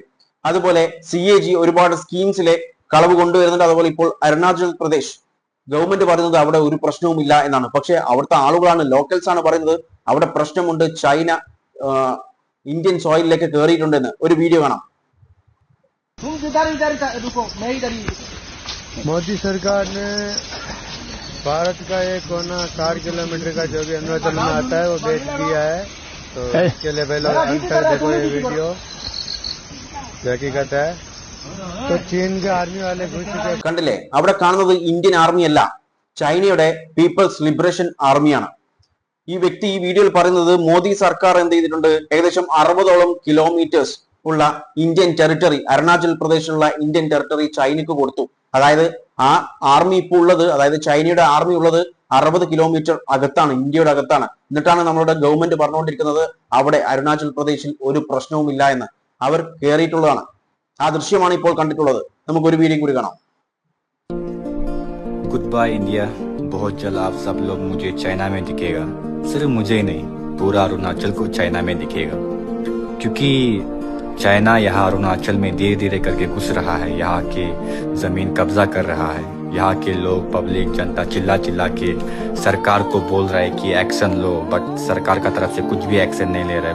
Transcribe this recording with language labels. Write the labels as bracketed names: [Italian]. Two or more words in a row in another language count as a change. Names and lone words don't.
[Malayalam] അതുപോലെ CAG ഒരുപാട് സ്കീംസിലെ കളവ് കൊണ്ടുവരുന്നുണ്ട്. അതുപോലെ ഇപ്പോൾ അരുണാചൽ പ്രദേശ് ഗവൺമെന്റ് പറയുന്നത് അവിടെ ഒരു പ്രശ്നവും ഇല്ല എന്നാണ്. പക്ഷെ അവിടുത്തെ ആളുകളാണ്, ലോക്കൽസ് ആണ് പറയുന്നത് അവിടെ പ്രശ്നമുണ്ട്, ചൈന ഇന്ത്യൻ സോയിലിലേക്ക് കയറിയിട്ടുണ്ടെന്ന്. ഒരു വീഡിയോ കാണാം. [Hindi] मोदी सरकार ने भारत का एक कोना 60 किलोमीटर का जो भी अरुणाचल में आता है वो बेच दिया है. तो इसके लिए पहले अंतर देखो ये वीडियो हकीकत है. तो चीन के आर्मी वाले घुस चुके. [Malayalam] കണ്ടില്ലേ, അവിടെ കാണുന്നത് [English] Indian army [Malayalam] അല്ല, ചൈനയുടെ പീപ്പിൾസ് ലിബറേഷൻ ആർമിയാണ്. ഈ വ്യക്തി ഈ വീഡിയോയിൽ പറയുന്നത് മോദി സർക്കാർ എന്ത് ചെയ്തിട്ടുണ്ട്, ഏകദേശം 60ഓളം കിലോമീറ്റേഴ്സ് ഉള്ള [English] Indian territory, [Malayalam] അരുണാചൽ പ്രദേശിലുള്ള [English] Indian territory [Malayalam] ചൈനക്ക് കൊടുത്തു. അതായത് ആ ആർമി ഇപ്പോൾ ഉള്ളത്, അതായത് ചൈനയുടെ ആർമി ഉള്ളത് 60 കിലോമീറ്റർ അകത്താണ്, ഇന്ത്യയുടെ അകത്താണ്. എന്നിട്ടാണ് നമ്മളുടെ ഗവൺമെന്റ് പറഞ്ഞുകൊണ്ടിരിക്കുന്നത് അവിടെ അരുണാചൽ പ്രദേശിൽ ഒരു പ്രശ്നവുമില്ല എന്ന്. അവർ കയറിയിട്ടുള്ളതാണ്. ആ ദൃശ്യമാണ് ഇപ്പോൾ കണ്ടിട്ടുള്ളത്. നമുക്കൊരു വീഡിയോ കൂടി കാണാം. [English] good bye India. [Hindi] बहुत जल्द आप सब लोग मुझे चाइना में दिखेगा. सिर्फ मुझे ही नहीं, पूरा अरुणाचल को चाइना में दिखेगा. क्योंकि चाइना यहाँ अरुणाचल में धीरे धीरे करके घुस रहा है. यहाँ के जमीन कब्जा कर रहा है. यहाँ के लोग, पब्लिक, जनता चिल्ला चिल्ला के सरकार को बोल रहा है कि एक्शन लो, बट सरकार का तरफ से कुछ भी एक्शन नहीं ले रहा है.